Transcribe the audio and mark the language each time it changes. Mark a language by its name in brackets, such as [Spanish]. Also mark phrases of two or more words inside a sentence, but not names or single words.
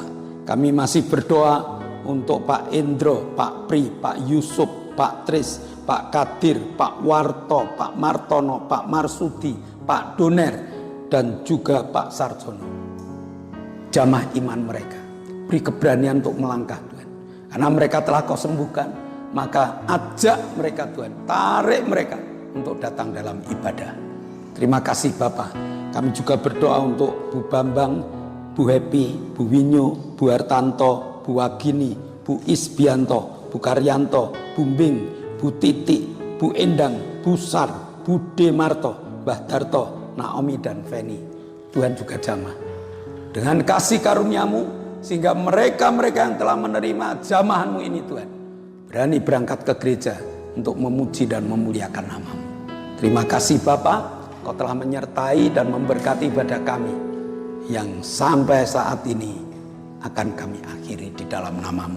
[Indonesian] Kami masih berdoa untuk Pak Endro, Pak Pri, Pak Yusuf, Pak Tris, Pak Kadir, Pak Warto, Pak Martono, Pak Marsudi, Pak Doner, dan juga Pak Sarjono. Jamah iman mereka, beri keberanian untuk melangkah Tuhan. Karena mereka telah Kau sembuhkan, maka ajak mereka Tuhan, tarik mereka untuk datang dalam ibadah. Terima kasih Bapak. Kami juga berdoa untuk Bu Bambang, Bu Happy, Bu Winyo, Bu Hartanto, Bu Wagini, Bu Isbianto, Bu Karyanto, Bu Mbing, Bu Titik, Bu Endang, Bu Sar, Bu Demarto, Mbah Darto, Naomi dan Feni. Tuhan juga jamah dengan kasih karunia-Mu, sehingga mereka-mereka yang telah menerima jamahan-Mu ini Tuhan berani berangkat ke gereja untuk memuji dan memuliakan nama-Mu. Terima kasih Bapak, Kau telah menyertai dan memberkati ibadah kami yang sampai saat ini akan kami akhiri di dalam nama-Mu.